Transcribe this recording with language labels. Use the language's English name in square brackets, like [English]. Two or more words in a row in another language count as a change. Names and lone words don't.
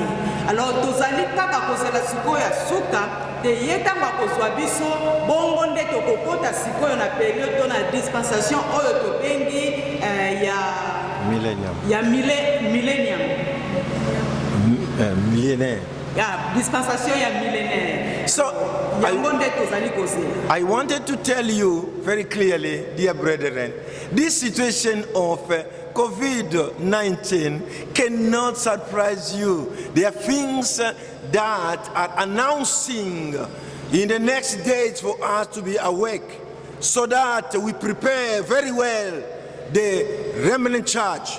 [Lingala] Alors tozali kaka kozela sikoyo ya suka te ye ntango akozwa biso bongo nde tokokota sikoyo na periode to na dispensation oyo tobengi millennium. [English] Millionaire. [Lingala] Dispensation ya millénaire. [English] So I wanted to tell you very clearly, dear brethren, this situation of COVID-19 cannot surprise you. There are things that are announcing in the next days for us to be awake, so that we prepare very well the remnant church.